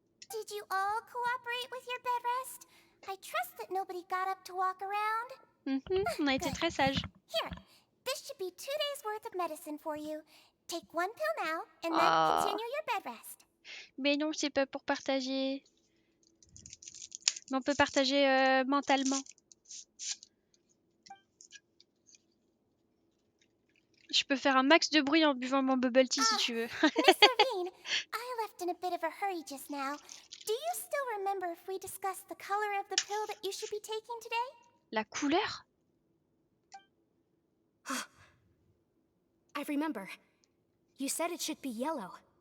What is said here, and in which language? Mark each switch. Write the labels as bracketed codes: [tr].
[en] Did you all cooperate with your bed rest? I trust that nobody got up to walk around. [fr] On a été très sages. [en] Here, this should be 2 days worth of medicine for you. Take one pill now, and then continue your bed rest. [fr] Mais non, c'est pas pour partager. Mais on peut partager mentalement. Je peux faire un max de bruit en buvant mon bubble tea si tu veux. [en] Miss Levine, I left in a bit of a hurry just now. Do you still remember if we discussed the color of the pill that you should be taking today? [fr] La couleur? [en] I remember. You said it should be yellow.